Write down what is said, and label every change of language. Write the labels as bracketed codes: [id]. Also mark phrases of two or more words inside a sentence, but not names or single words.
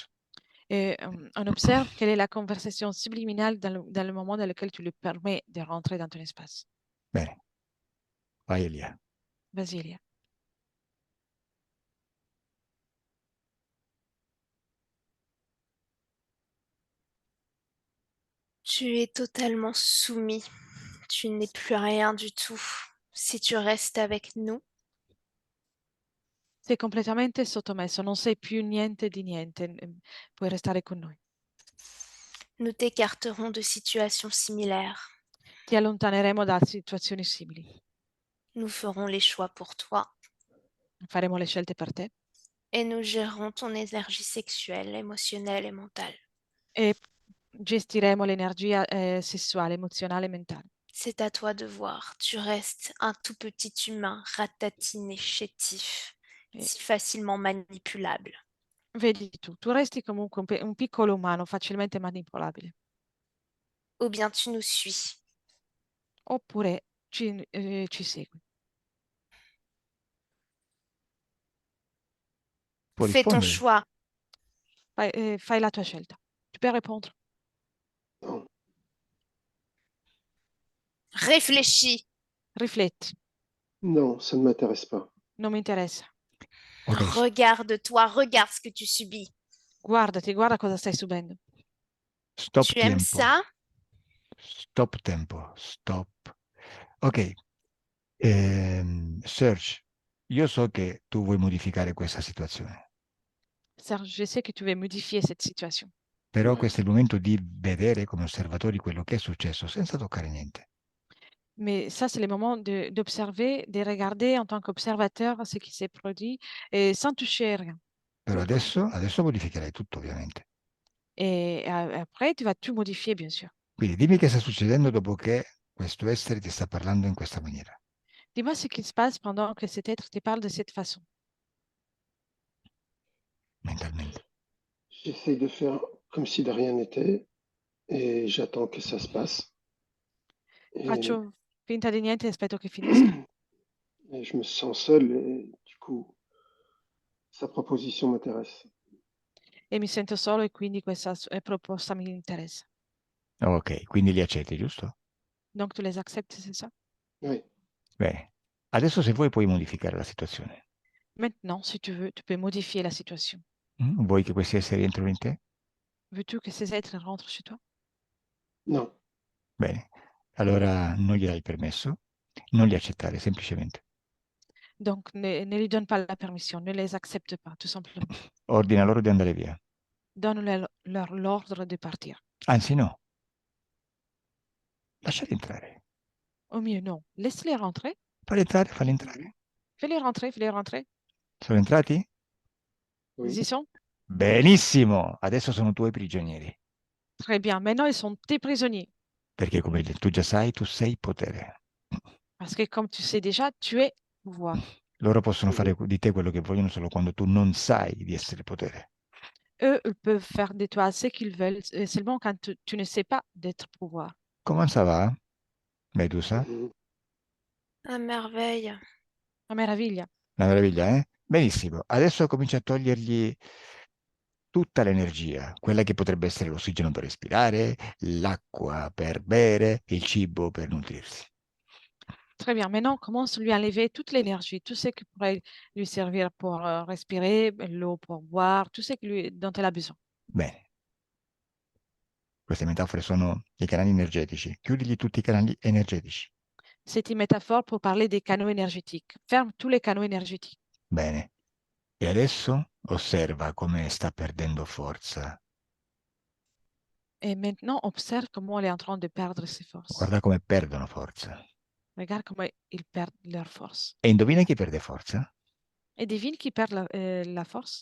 [fr] Et on observe quelle est la conversation subliminale dans le moment dans lequel tu lui permets de rentrer dans ton espace. [it] Bene, vai Elia. [fr] Vas-y, Elia. Tu es totalement soumis. Tu n'es plus rien du tout. Si tu restes avec nous, [it] Sei completamente sottomesso, non sei più niente di niente, puoi restare con noi. [fr] nous t'écarterons de situations similaires. [it] Ti allontaneremo da situazioni simili. [fr] Nous ferons les choix pour toi [it] Faremo le scelte per te [fr] et nous gérerons ton énergie sexuelle, émotionnelle et mentale. [it] e gestiremo l'energia sessuale, emozionale e mentale. [fr] C'est à toi de voir. Tu restes un tout petit humain ratatiné, chétif, Et- [it] si facilement manipulable. Vedi tu resti comunque un piccolo umano facilmente manipolabile, [fr] Ou bien tu nous suis. [it] oppure ci segui. Può [fr] Fais ton [it] rispondere? [fr] choix. [it] Fai la tua scelta. [fr] Tu peux répondre. Non, Réfléchis. [it] Rifletti, [fr] non, ça ne m'intéresse pas. [it] non mi interessa. Ok, [fr] Regarde-toi, regarde ce que tu subis. [it] Guardati, guarda cosa stai subendo. stop [fr] Tu aimes [it] tempo. [fr] ça? [it] Stop tempo. Stop. Ok. Serge, io so che tu vuoi modificare questa situazione, [fr] Serge, je sais que tu veux modifier cette situation. [it] però [fr] Ouais. [it] questo è il momento di vedere come osservatori quello che è successo senza toccare niente. [fr] Mais ça, c'est le moment d'observer, de regarder en tant qu'observateur ce qui s'est produit et sans toucher à rien. [it] Però adesso modificherai tutto, ovviamente. [fr] Et après, tu vas tout modifier, bien sûr. [it] Quindi dimmi che sta succedendo dopo che questo essere ti sta parlando in questa maniera. [fr] Dis-moi ce qui se passe pendant que cet être te parle de cette façon. [it] Mentalmente. [fr] J'essaye de faire comme si de rien n'était et j'attends que ça se passe. Et, [it] Faccio finta di niente e aspetto che finisca. [fr] et je me sens seul et du coup, sa proposition m'intéresse. [it] E mi sento solo e quindi questa proposta mi interessa. Ok, quindi li accetti, giusto? [fr] Donc tu les acceptes, c'est ça? Oui, [it] Bene. Adesso se vuoi puoi modificare la situazione. [fr] Maintenant, si tu veux, tu peux modifier la situation. [it] Vuoi che questi esseri entrino in te? [fr] Veux-tu que ces êtres rentrent chez toi? non, [it] Bene. Allora non gli dai il permesso, non li accettare, semplicemente. [fr] Donc ne lui donne pas la permission, ne les accepte pas, tout simplement. [it] Ordina loro di andare via. [fr] Donne-leur l'ordre de partir. [it] Anzi no. Lasciali entrare. [fr] Au mieux, non. Laisse-les rentrer. [it] Falli entrare, falli entrare. [fr] Fais-les rentrer, fais-les rentrer. [it] Sono entrati? [fr] oui, Ils y sont? [it] Benissimo. Adesso sono tuoi prigionieri. [fr] Très bien. Maintenant, ils sont tes prisonniers. [it] Perché come tu già sai, tu sei potere. [fr] Parce que comme tu sais déjà, tu es pouvoir. [it] Loro possono fare di te quello che vogliono solo quando tu non sai di essere potere. [fr] Eux, ils peuvent faire de toi ce qu'ils veulent, seulement quand tu ne sais pas d'être pouvoir. [it] Come [fr] ça va, [it] Medusa? mhm, [fr] À merveille. [it] Una meraviglia. Una meraviglia, eh? Benissimo. Adesso comincia a togliergli tutta l'energia, quella che potrebbe essere l'ossigeno per respirare, l'acqua per bere, il cibo per nutrirsi. [fr] Très bien. Maintenant, on commence à lui enlever toute l'énergie, tout ce qui pourrait lui servir pour respirer, l'eau pour boire, tout ce dont elle a besoin. [it] Bene. Queste metafore sono i canali energetici. Chiudigli tutti i canali energetici. [fr] C'est une métaphore pour parler des canaux énergétiques. Ferme tous les canaux énergétiques. [it] Bene. E adesso osserva come sta perdendo forza. [fr] Et maintenant, observe comment elle est en train de perdre ses forces. [it] Guarda come perdono forza. [fr] Regarde comment ils perdent leur force. [it] E indovina chi perde forza? [fr] Et devine qui perd la force?